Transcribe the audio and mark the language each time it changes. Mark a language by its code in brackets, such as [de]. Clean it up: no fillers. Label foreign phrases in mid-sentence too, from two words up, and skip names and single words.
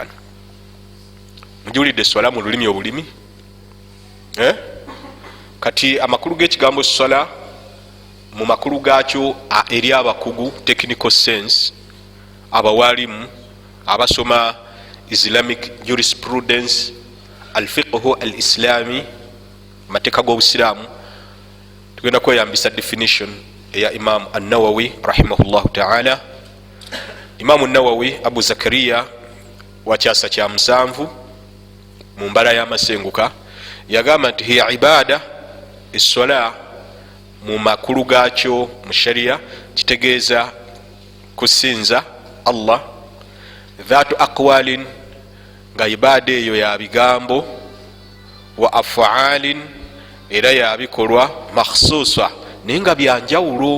[lg] Mujulidde swala mu lulimi obulimi, kati amakulu g'ekigambo swala mu makulu gaakyo eri abakugu, [en] technical sense, [lg] abawalimu abasoma [en] Islamic jurisprudence, [ar] الفقه الإسلامي, [lg] mateeka g'obusiraamu, tugenda kweyambisa definition eya Imam an-Nawawi [ar] رحمه الله تعالى. [lg] Imam an-Nawawi Abu Zakaria wa kyasa kya 7 mu mbala y'amasenguka yagamba nti [ar] هي عبادة, [lg] essola mu makulu gaakyo mu sharia kitegeeza kusinza Allah, [ar] ذات أقوال, [lg] nga ibada eyo ya bigambo, [ar] وأفعال, [lg] era ya bikolwa, makhsusa, naye nga byanjawulo.